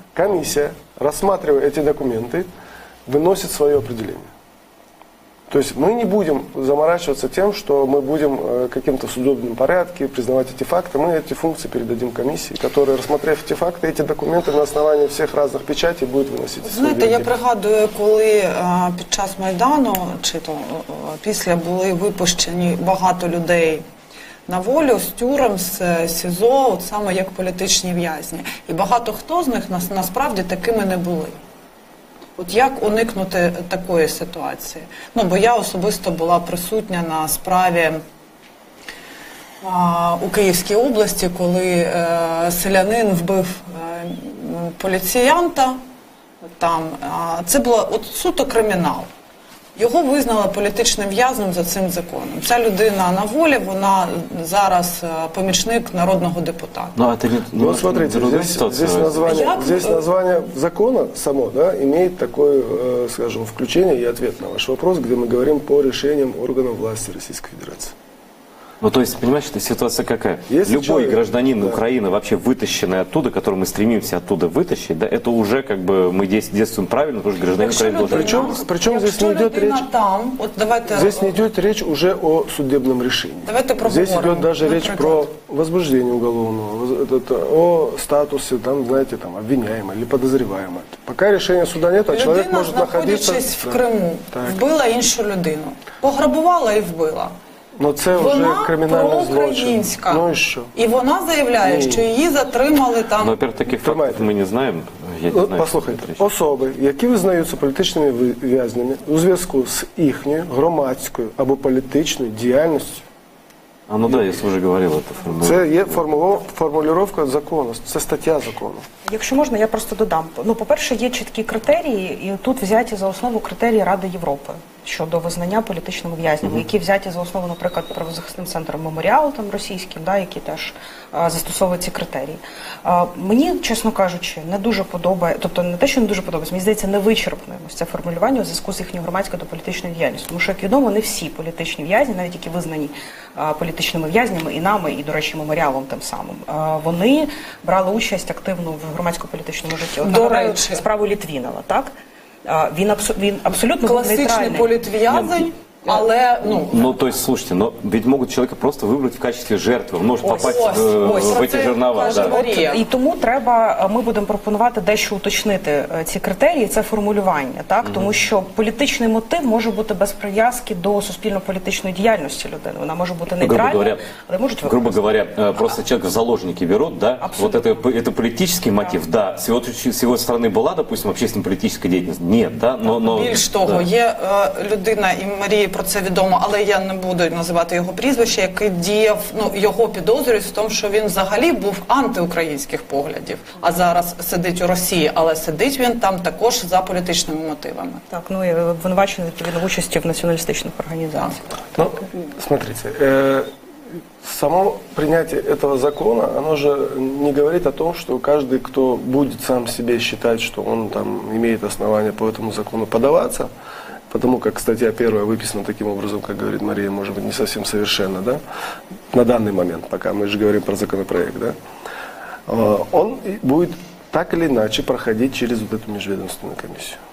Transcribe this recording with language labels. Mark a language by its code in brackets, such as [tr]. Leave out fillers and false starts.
[ru] Комиссия, рассматривая эти документы, выносит свое определение. То есть мы не будем заморачиваться тем, что мы будем каким-то судебным порядке признавать эти факты. Мы эти функции передадим комиссии, которая, рассмотрев эти факты, эти документы на основании всех разных печатей будет выносить. [uk] Знаєте, я пригадую, коли під час Майдану, чи то після були випущені багато людей на волю з тюрем, з СІЗО, от саме як політичні в'язні. І багато хто з них насправді такими не були. От як уникнути такої ситуації? Ну, бо я особисто була присутня на справі у Київській області, коли селянин вбив поліціянта. Там, це було от суто кримінал. Його визнали політичним в'язнем за цим законом. Ця людина на волі, вона зараз помічник народного депутата. [ru] Ну, смотрите, здесь название закона само, да, имеет такое, скажем, включение и ответ на ваш вопрос, где мы говорим по решениям органов власти Российской Федерации. Ну, то есть, понимаешь, эта ситуация какая? Если Любой человек, гражданин да, Украины, вообще вытащенный оттуда, который мы стремимся оттуда вытащить, да, это уже как бы мы действуем правильно, потому что гражданин Украины должен... Причем здесь не идет речь... Там, вот давайте... Здесь не идет речь уже о судебном решении. Здесь идет даже речь про возбуждение уголовного, о статусе, там, знаете, там, обвиняемого или подозреваемого. Пока решения суда нет, а человек может находиться... [uk] Людина, знаходячись в Криму, вбила іншу людину. Пограбувала і вбила. Но це вже кримінальний злочин. Ну і що? І вона заявляє, що її затримали там... Ну, [ru] во-первых, [uk] таких фактів ми не знаємо. Послухайте, особи, які визнаються політичними в'язнями у зв'язку з їхньою громадською або політичною діяльністю. А ну да, я вже говорив це. Це є формулювання закону, це стаття закону. Якщо можна, я просто додам. Ну, по-перше, є чіткі критерії, і тут взяті за основу критерії Ради Європи щодо визнання політичними в'язнями, які взяті за основу, наприклад, правозахисним центром «Меморіал» там російським, да, які теж застосовують ці критерії. Мені, чесно кажучи, не дуже подобається, тобто не те, що не дуже подобається, мені здається, невичерпним ось це формулювання у зв'язку з їхньою громадською та політичною діяльністю. Тому що, як відомо, не всі політичні в'язні, навіть які визнані політичними в'язнями і нами, і, до речі, «Меморіалом» тим самим, вони брали участь активно в громадсько-політичному житті. От, до речі, справу Літвінова, так? Він абсолютно [ru] классичный политвязень, [uk] але, [ru] ну, то есть, слушайте, но ведь могут человека просто выбрать в качестве жертвы, он может попасть в эти жернова. Да. [uk] І тому ми будемо пропонувати дещо уточнити ці критерії, це формулювання, так? Тому що політичний мотив може бути без прив'язки до суспільно-політичної діяльності людини. Вона може бути нейтральною, але можуть використати. [ru] Грубо говоря, просто человека в заложники берут, да? Абсолютно. Вот это политический мотив, да. С его стороны была, допустим, общественно-политическая деятельность? Нет, да? Но [uk] більш того, є людина, і Марії про це відомо, але я не буду називати його прізвище, який діяв, його підозрюють в тому, що він взагалі був антиукраїнських поглядів, а зараз сидить у Росії, але сидить він там також за політичними мотивами. Так, ну і обвинувачений відповідно в участі в націоналістичних організаціях. [ru] Ну, смотрите, само принятие этого закона, оно же не говорит о том, что каждый, кто будет сам себе считать, что он там имеет основания по этому закону подаваться, потому как статья 1 выписана таким образом, как говорит Мария, может быть, не совсем совершенно, да, на данный момент, пока мы же говорим про законопроект, да, он будет так или иначе проходить через вот эту межведомственную комиссию.